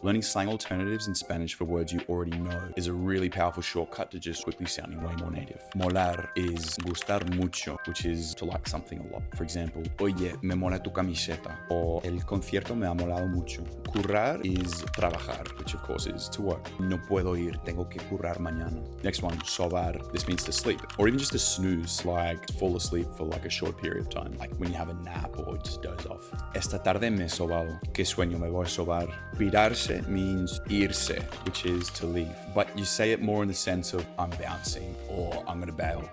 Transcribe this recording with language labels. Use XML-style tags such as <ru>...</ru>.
<en>Learning slang alternatives in Spanish for words you already know is a really powerful shortcut to just quickly sounding way more native. Molar is gustar mucho, which is to like something a lot. For example,</en> <es>oye, me mola tu camiseta, or el concierto me ha molado mucho.</es> <en>Currar is trabajar, which of course is to work.</en> <es>No puedo ir, tengo que currar mañana.</es> <en>Next one, sobar. This means to sleep, or even just to snooze, like fall asleep for like a short period of time, like when you have a nap or just doze off.</en> <es>Esta tarde me he sobado. Qué sueño, me voy a sobar.</es> <en>Pirarse means irse, which is to leave, but you say it more in the sense of I'm bouncing or I'm gonna bail.</en>